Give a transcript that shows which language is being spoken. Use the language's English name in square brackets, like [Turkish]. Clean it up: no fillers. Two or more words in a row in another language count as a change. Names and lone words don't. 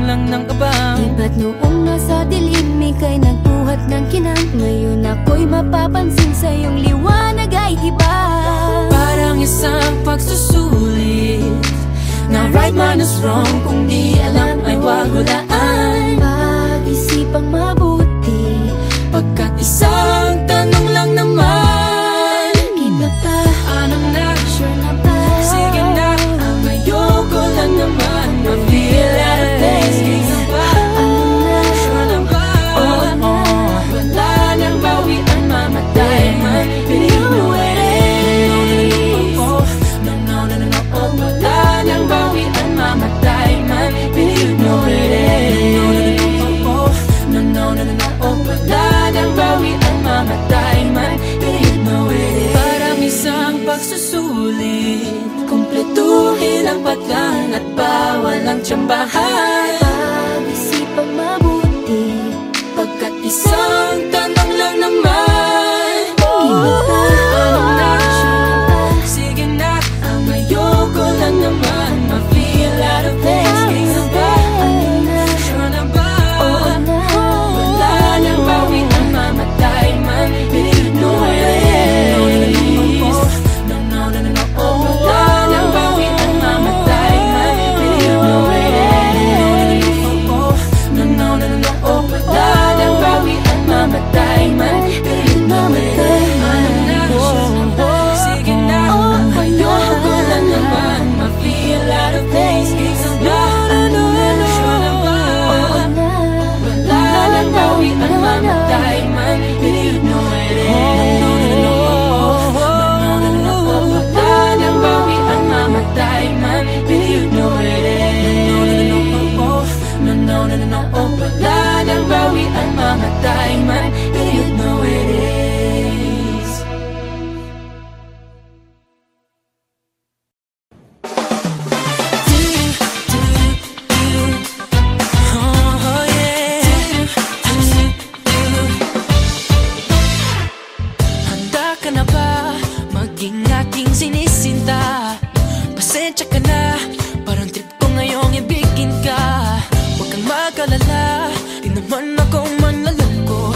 [Filipino] ng kaba. Di ba't noong nasa dilim ika'y nagbuhat ng kinang, ngayon ako'y mapapansin sa iyong liwanag ay iba. Parang isang pagsusulit na [English] right minus wrong, [Filipino] kung di alam ay wag hulaan. Pag-isipang mabuti, pagkat isang tanong lang naman. Iba pa, Ano na? sure na ba? Sige na, ang ayoko lang naman ma-feel [English] out of place. [Filipino] Sige ba? Ano na? Sure na ba? Oo na. Wala nang bawian, mamatay man. [English] Believe me when it is. No, no, no, no, no, oh. [Filipino] Wala nang bawian, mamatay man. [English] Believe me when it is. No, no, no, no, no, oh. [Filipino] Wala nang bawian, mamatay man. [English] Believe me when it is. [Filipino] Parang isang pagsusulit, kumpletuhin ang patlan at bawal ang tsambahan. Pag-isipang mabuti, Pagkat isang tanong lang naman. Iba pa, Ano na? sure na ba? Sige na, ang ayoko lang naman ma-feel [English] out of place. [Filipino] Sige ba? Ano na? Sure na ba? Oo na. Wala nang bawian, mamatay man. [English] Believe no it is. No, no, no, no, no, oh. [Filipino] Wala nang bawian, mamatay man. [English] Believe no it is. No, no, no, no, no, oh. [Filipino] Wala nang bawian, mamatay man. [English] Believe no it is. [Filipino] Sige na, ang ayoko lang naman ma-feel [English] out of place. [Filipino] Sige ba? Sure na ba? Oo na. Wala nang bawian, mamatay man. [English] Believe no it is. [Filipino] Wala nang bawian, mamatay man. [English] Believe no it is. No, no, no, no, no, oh. [Filipino] Wala nang bawian, mamatay man. [English] Believe no it is. Oh, yeah. [Filipino] Handa ka na ba maging aking sinisinta? Pasensya ka na, parang trip ko ngayong ibigin ka. Huwag kang mag-alala, di naman ako manlaloko.